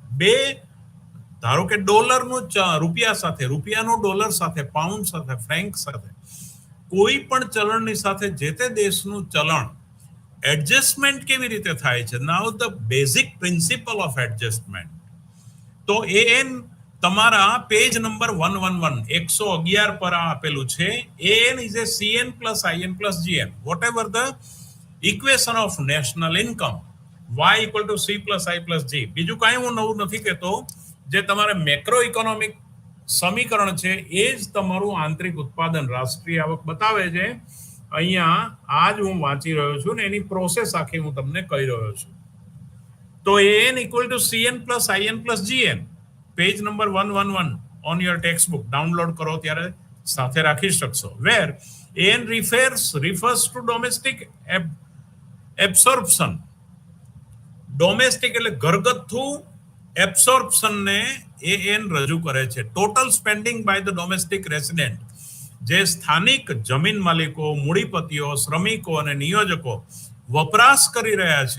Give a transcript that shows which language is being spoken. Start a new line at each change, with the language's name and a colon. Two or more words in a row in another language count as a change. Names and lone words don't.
Gujarati: બે, ધારો કે ડોલરનું રૂપિયા સાથે, રૂપિયાનો ડોલર સાથે, પાઉન્ડ સાથે, ફ્રેન્ક સાથે, કોઈ પણ ચલણની સાથે જે તે દેશનું ચલણ એડજસ્ટમેન્ટ કેવી રીતે થાય છે?
English: Now the basic principle of adjustment.
Gujarati: તો એન તમારા પેજ નંબર 111 111 પર આપેલું છે.
English: N is a CN plus IN plus GN, whatever the equation of national income, y equal to C plus I plus G.
Gujarati: બીજું કાંઈ હું નવું નથી કહેતો. જે તમારે
English: macro economic
Gujarati: સમીકરણ છે એ જ તમારું આંતરિક ઉત્પાદન, રાષ્ટ્રીય આવક બતાવે છે. અહીંયા આજ હું વાંચી રહ્યો છું ને એની પ્રોસેસ આખી હું તમને કહી રહ્યો છું.
English: તો AN equal to CN plus IN plus GN, page number 111 on your text book download
Gujarati: કરો ત્યારે સાથે રાખી શકશો.
English: વેર AN refers to domestic absorption.
Gujarati: ડોમેસ્ટિક એટલે ઘરગથ્થુ એબ્સોર્પ્શન ને AN રજૂ કરે છે.
English: total spending by the domestic resident,
Gujarati: જે સ્થાનિક જમીન માલિકો, મૂડીપતિઓ, શ્રમિકો અને નિયોજકો વપરાશ કરી રહ્યા છે.